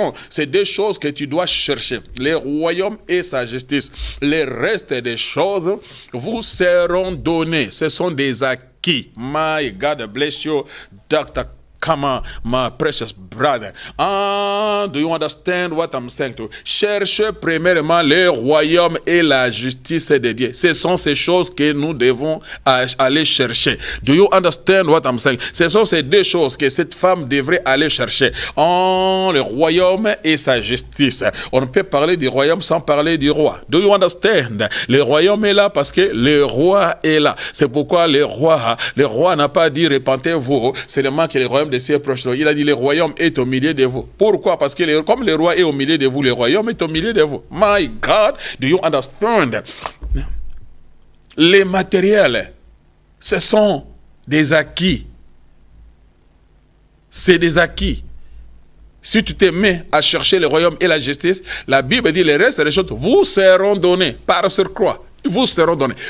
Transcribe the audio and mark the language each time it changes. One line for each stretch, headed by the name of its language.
French: C'est deux choses que tu dois chercher, les royaumes et sa justice. Les restes des choses vous seront donnés. Ce sont des acquis.
English: My God bless you, Dr. Come on, my precious brother. Do you understand what I'm saying to you?
French: Cherchez premièrement le royaume et la justice de Dieu. Ce sont ces choses que nous devons aller chercher.
English: Do you understand what I'm saying?
French: Ce sont ces deux choses que cette femme devrait aller chercher. Le royaume et sa justice. On ne peut parler du royaume sans parler du roi.
English: Do you understand?
French: Le royaume est là parce que le roi est là. C'est pourquoi le roi n'a pas dit repentez-vous, seulement que le royaume de cieux proche. Il a dit le royaume est au milieu de vous. Pourquoi? Parce que comme le roi est au milieu de vous, le royaume est au milieu de vous.
English: My God, do you understand?
French: Les matériels, ce sont des acquis. C'est des acquis. Si tu te mets à chercher le royaume et la justice, la Bible dit les restes des choses vous seront donnés par surcroît. Vous seront donnés.